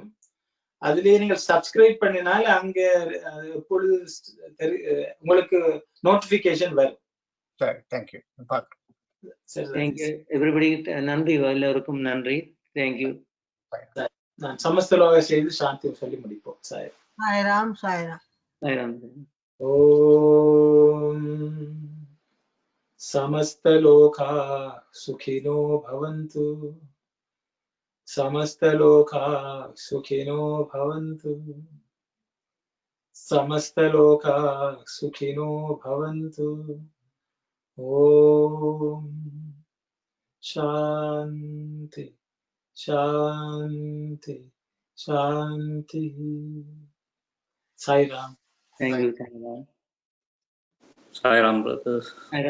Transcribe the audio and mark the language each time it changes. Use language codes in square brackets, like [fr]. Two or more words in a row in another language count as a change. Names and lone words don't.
[ta] அதுலயே நீங்கள் சப்ஸ்கிரைப் பண்ணினால் அங்க எப்பொழுது உங்களுக்கு நோட்டிபிகேஷன் வரும். தேங்க்யூ. [en] Thank you everybody. [ta] நன்றி, எல்லோருக்கும் நன்றி. தேங்க்யூ. நான் சமஸ்தலோக செய்து சாந்தி சொல்லி முடிப்போம். சாய்ராம். சாய்ராம். சாய்ராம். [sa] ஓம் समस्तलोका सुखिनो भवन्तु, समस्तलोका सुखिनो भवन्तु, समस्तलोका सुखिनो भवन्तु. ओम शांति शांति शांति. साई राम. [en] Thank you. Sai Ram brothers.